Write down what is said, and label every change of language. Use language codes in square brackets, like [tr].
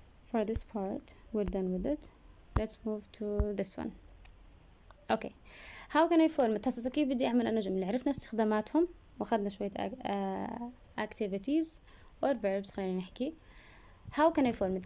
[en] for this part we're done with it. let's move to this one. how can I format. [ar] هسه كيف بدي أعمل أنا جملة. عرفنا استخداماتهم وأخذنا شوية activities or verbs. خلينا نحكي [en] how can I format.